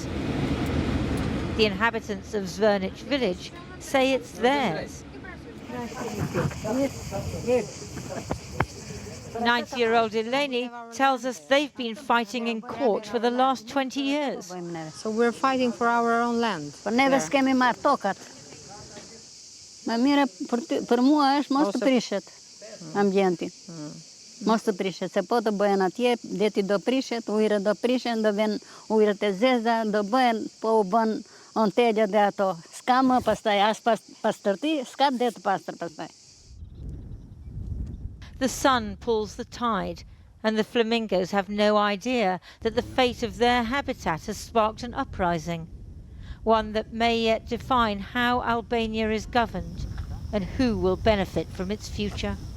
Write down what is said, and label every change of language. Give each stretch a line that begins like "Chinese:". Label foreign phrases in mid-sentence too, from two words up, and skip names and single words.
English: The inhabitants of Zvernic village say it's theirs. 90-year-old Eleni tells us they've been fighting in court for the last 20 years. So we're fighting for our own land.
Albanian: Po neve s'kemi marrë tokat. Më mire për mua është mos të prishet ambienti. Mos të prishet, se po të bëhen atje, deti do prishet, ujëre do prishen, do vjen ujëret e zeza, do bëhen, po u bën ontelja dhe ato. S'ka më pastaj as pastërti, s'ka det pastër pastaj.
English: The sun pulls the tide, and the flamingos have no idea that the fate of their habitat has sparked an uprising, one that may yet define how Albania is governed and who will benefit from its future.